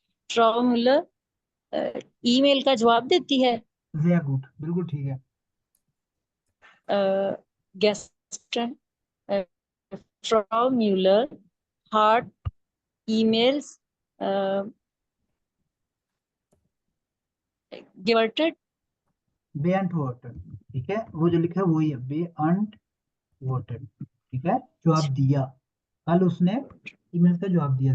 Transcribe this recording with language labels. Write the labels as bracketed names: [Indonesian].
[Hindi] Frau Müller email का जवाब देती है। वेरी गुड, बिल्कुल ठीक है। [German] Gestern, Frau Müller hat emails gewertet. बेअंटवर्टेड। [Hindi] ठीक है, वो जो लिखा है वही है, बेअंटवर्टेड। ठीक है, जवाब दिया। कल उसने ईमेल का जवाब दिया।